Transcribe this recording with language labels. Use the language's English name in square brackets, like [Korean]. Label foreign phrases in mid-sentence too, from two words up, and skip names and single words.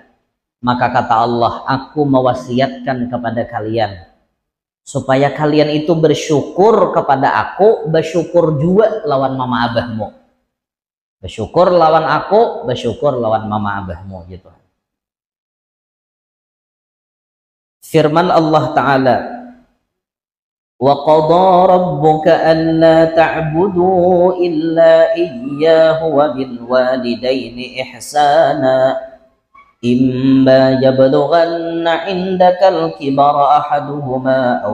[Banjar] Maka kata Allah, aku mewasiatkan kepada kalian supaya kalian itu bersyukur kepada aku, bersyukur juga lawan mama abahmu. Bersyukur lawan aku, bersyukur lawan mama abahmu gitu. [Arabic] Firman Allah Ta'ala, وَقَضَى رَبُّكَ أَلَّا تَعْبُدُوا إِلَّا إِيَّاهُ وَبِالْوَالِدَيْنِ إِحْسَانًا إِمَّا يَبْلُغَنَّ عِندَكَ الْكِبَرَ أَحَدُهُمَا أَوْ